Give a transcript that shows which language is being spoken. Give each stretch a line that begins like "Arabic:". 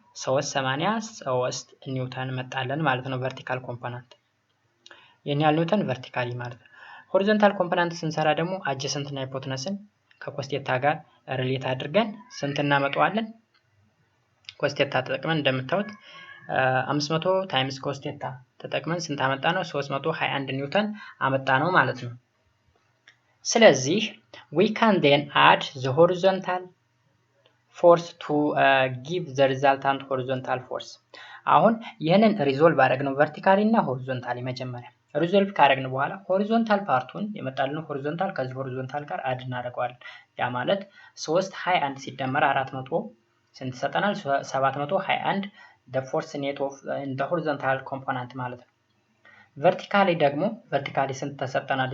Amharic: 383 ኒውተን መጣለን ማለት ነው። ቨርቲካል ኮምፖናንት የኛ ኒውተን ቨርቲካሊ ማለት ነው። ሆሪዞንታል ኮምፖናንት ስንሰራ ደግሞ አጀሰንት እና ሃይፖትነስን ከኮስቴታ ጋር ሪሌት አድርገን ስንት እናመጣዋለን? ኮስቴታ ተጠቅመን እንደምታዩት 500 ታይምስ ኮስቴታ ተጠቅመን ስንት አመጣ ነው? 321 ኒውተን አመጣ ነው ማለት ነው። ስለዚህ
English: we can then add the horizontal force to give the resultant horizontal force.
Amharic: አሁን ይሄንን ሪዞልቭ አደረግነው ቨርቲካሊ እና ሆሪዞንታሊ። መጀመሪያ ሪዞልቭ ካደረግን በኋላ ሆሪዞንታል ፓርቱን የመጣልን ሆሪዞንታል ከዚህ ሆሪዞንታል ጋር አድ እናደርገዋለን። ያ ማለት 321 ሲደመር 400 ስንት ይሰጠናል? 721
English: the force net of the horizontal component
Amharic: ማለት ነው። ቨርቲካሊ ደግሞ ቨርቲካሊ ስንት ተሰጠናል?